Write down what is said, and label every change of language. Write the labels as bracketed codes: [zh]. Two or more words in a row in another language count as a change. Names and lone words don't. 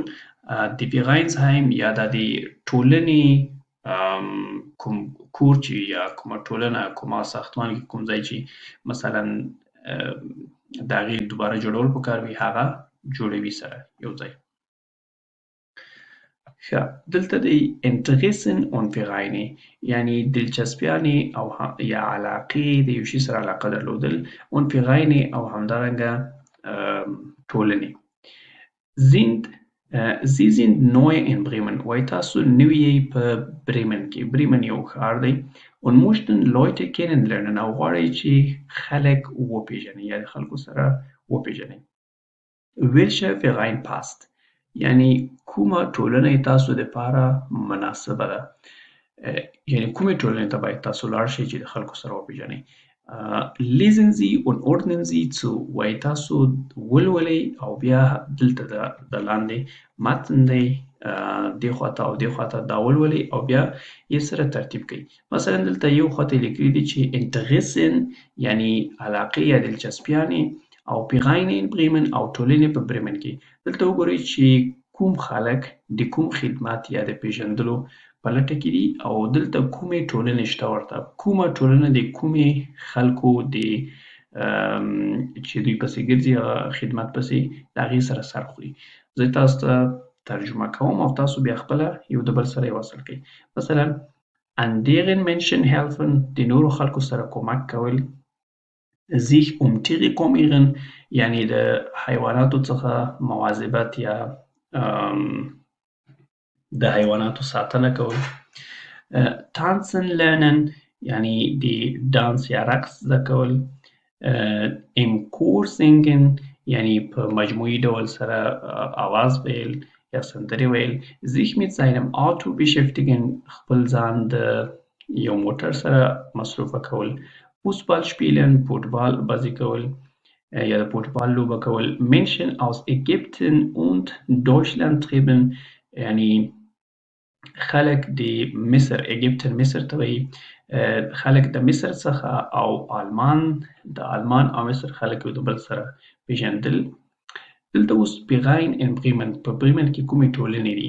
[ps] د Vereinsheim یا د ټولنې کوم کور چې یا کومه ټولنه کومه ساختمان کې کوم ځای چې مثلا د هغې دوباره جوړول پکار وي هغه جوړوي سره یو ځای. ښه، دلته دی [de] Interessen und Vereine [ps] یعنې دلچسپیانې او یا علاقې د یو شي سره علاقه درلودل [de] und Vereine [ps] او همدارنګه ټولنې. [de] Sie sind neu in Bremen. [ps] وایي تاسو نوي یې په بریمن کې. بریمن یو ښار دی [de] und möchten Leute kennenlernen [ps] او غواړئ چې خلک وپېژنئ یا د خلکو سره وپېژنئ. [de] Welcher Verein passt؟ [ps] یعنې کومه ټولنه تاسو دپاره مناسبه ده؟ یعنې کومې ټولنې ته باید تاسو لاړ شئ چې د خلکو سره وپېژنئ. [de] Lesen Sie und ordnen Sie zu. [ps] وایي تاسو ولولئ او بیا دلته د لاندې متن دی دې خواته او دې خواته دا ولولئ او بیا یې سره ترتیب کړئ. مثلا دلته یو خواته یې لیکلي دي چې Interessen یعنې علاقې یا دلچسپیانې او [de] Vereine in Bremen [ps] او ټولنې په بریمن کې. دلته وګورئ چې کوم خلک د کوم خدمت یا د پیژندلو په لټه کې دي او دلته کومې ټولنې شته ورته. کومه ټولنه د کومې خلکو د چې دوی پسې ګرځي هغه خدمت پسې د هغې سره سر خوري. زه تاسو ته ترجمه کوم او تاسو بیا خپله یو د بل سره یې وصل کړئ. مثلا [de] anderen Menschen helfen [ps] د نورو خلکو سره کومک کول. [de] sich um Tiere kümmern [ps] یعنې د حیواناتو څخه مواظبت یا د حیواناتو ساتنه کول. [de] tanzen lernen [ps] یعنې د دانس یا رقص زده کول. [de] im Chor singen [ps] یعنې په مجموعي ډول سره اواز ویل یا سندرې ویل. [de] sich mit seinem Auto beschäftigen [ps] خپل ځان د یو موټر سره مصروفه کول. [de] Fußball spielen [ps] فوټبال بازي کول یا د فوټبال لوبه کول. [de] Menschen aus Ägypten und Deutschland treiben [ps] یعنې خلک د مصر ایګپټن مصر ته وایي خلک د مصر څخه او د آلمان او مصر خلک یو د بل سره پیژندل. دلته اوس [de] Verein in Bremen [ps] په بریمن کې کومې ټولنې دي؟